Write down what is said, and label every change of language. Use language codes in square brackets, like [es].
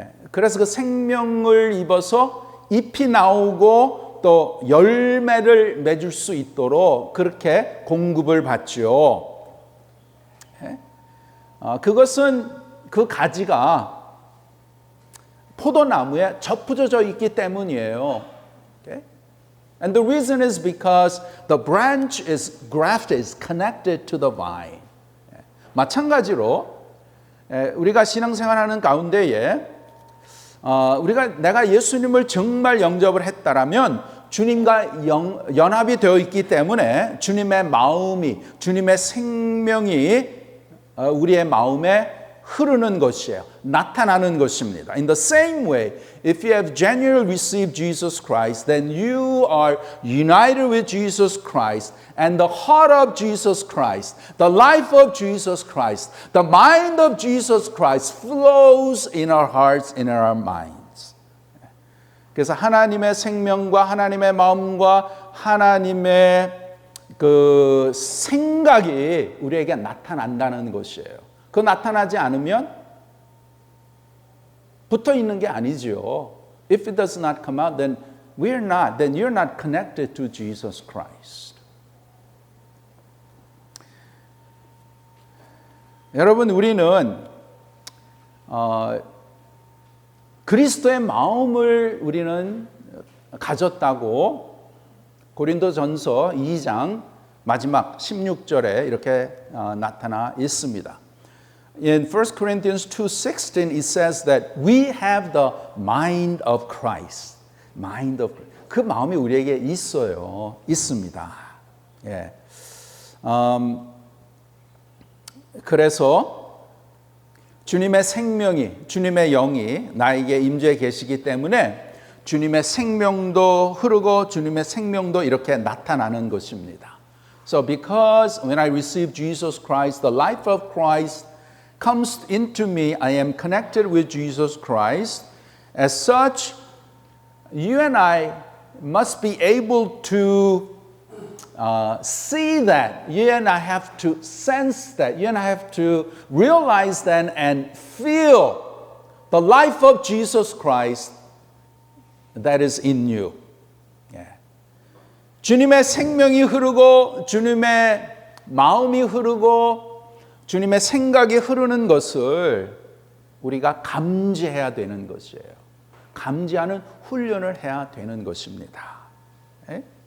[ko] 그래서 그 생명을 입어서 잎이 나오고 또 열매를 맺을 수 있도록 그렇게 공급을 받죠. 그것은 그 가지가 포도나무에 접붙여져 있기 때문이에요. [en] Okay? And the reason is because the branch is grafted, is connected to the vine. [ko] 마찬가지로 우리가 신앙생활하는 가운데에 내가 예수님을 정말 영접을 했다라면 주님과 연합이 되어 있기 때문에 주님의 마음이, 주님의 생명이 우리의 마음에 흐르는 것이에요. 나타나는 것입니다. [en] In the same way, if you have genuinely received Jesus Christ, then you are united with Jesus Christ, and the heart of Jesus Christ, the life of Jesus Christ, the mind of Jesus Christ flows in our hearts, in our minds. [ko] 그래서 하나님의 생명과 하나님의 마음과 하나님의 그 생각이 우리에게 나타난다는 것이에요. 그 나타나지 않으면 붙어 있는 게 아니죠. [en] If it does not come out, then you're not connected to Jesus Christ. [ko] 여러분, 우리는 그리스도의 마음을 우리는 가졌다고 고린도전서 2장 마지막 16절에 이렇게 나타나 있습니다. [en] In 1 Corinthians 2:16 it says that we have the mind of Christ. Mind of Christ. [ko] 그 마음이 우리에게 있습니다. 예. 그래서 주님의 생명이, 주님의 영이 나에게 임재해 계시기 때문에 주님의 생명도 흐르고 주님의 생명도 이렇게 나타나는 것입니다. [en] So because when I receive Jesus Christ, the life of Christ comes into me, I am connected with Jesus Christ. As such, you and I must be able to see that. You and I have to sense that. You and I have to realize that and feel the life of Jesus Christ that is in you. Yeah. [ko] 주님의 생명이 흐르고 주님의 마음이 흐르고 주님의 생각이 흐르는 것을 우리가 감지해야 되는 것이에요. 감지하는 훈련을 해야 되는 것입니다. 네?